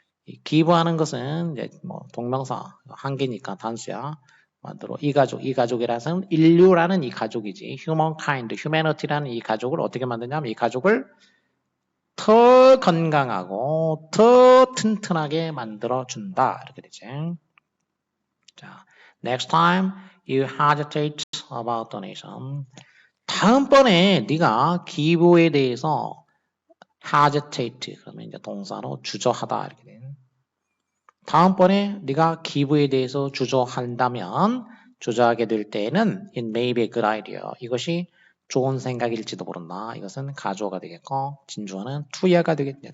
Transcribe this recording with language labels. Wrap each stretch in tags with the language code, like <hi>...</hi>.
<ko>이 기부하는 것은 이제 뭐 동명사 한 개니까 단수야. 만들어 이 가족이라서는 인류라는 이 가족이지. humankind, humanity라는 이 가족을 어떻게 만드냐면 이 가족을 더 건강하고 더 튼튼하게 만들어 준다 이렇게 되지.</ko> <en>자, next time you hesitate about donation.</en> <ko>다음번에 네가 기부에 대해서 hesitate 그러면 이제 동사로 주저하다 이렇게 돼. 다음번에 네가 기부에 대해서 주저한다면 주저하게 될 때에는</ko> <en>it may be a good idea.</en> <ko>이것이 좋은 생각일지도 모른다. 이것은 가주어가 되겠고 진주어는 투야가 되겠지.</ko>